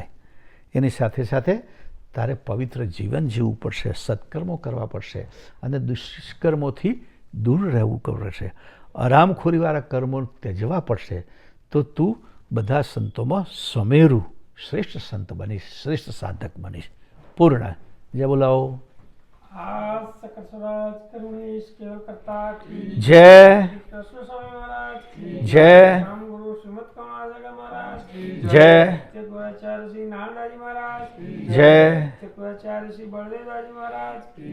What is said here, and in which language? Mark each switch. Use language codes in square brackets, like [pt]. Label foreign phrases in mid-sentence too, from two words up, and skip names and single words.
[gu] એની સાથે સાથે તારે પવિત્ર જીવન જીવવું પડશે, સત્કર્મો કરવા પડશે અને દુષ્કર્મોથી દૂર રહેવું પડશે. આરામખોરીવાળા કર્મો ત્યજવા પડશે તો તું બધા સંતોમાં સમેરું શ્રેષ્ઠ સંત બનીશ, શ્રેષ્ઠ સાધક બનીશ. પૂર્ણ. જય બોલાવો. [hi] सकल स्वराज करुणेश केवल करता की जय. कृष्ण स्वामी महाराज की जय. राम गुरु श्रीमद कमलाजग महाराज की जय. चक्रवाचार्य श्री नारायण जी महाराज की जय. चक्रवाचार्य श्री बलदेव दाजी महाराज की